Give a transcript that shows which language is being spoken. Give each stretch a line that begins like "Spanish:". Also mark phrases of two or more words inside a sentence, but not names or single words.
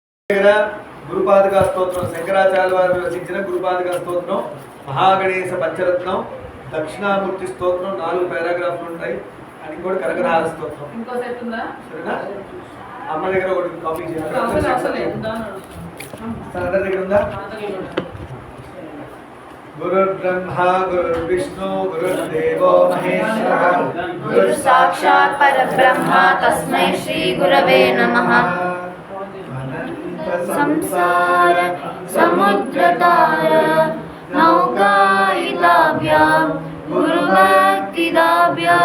Telugu: గురుపాదుకా స్తోత్రం శంకరాచార్య వారు రచించిన గురుపాదుకా స్తోత్రం, మహాగణేశ పంచరత్నం, దక్షిణామూర్తి స్తోత్రం 4 పారాగ్రాఫ్లు ఉంటాయి. అది కూడా కనకరాజ స్తోత్రం. సరేనా? అమ్మ దగ్గర ఒకటి కాపీ చేయాలి. దగ్గర ఉందా?
Sanskrit: गुरुर्ब्रह्मा गुरुर्विष्णु गुरुर्देवो महेश्वरः गुरु साक्षात् परब्रह्म तस्मै श्री गुरवे नमः। संसार समुद्रतार नौकायिताभ्यां गुरुभक्तिदाभ्यां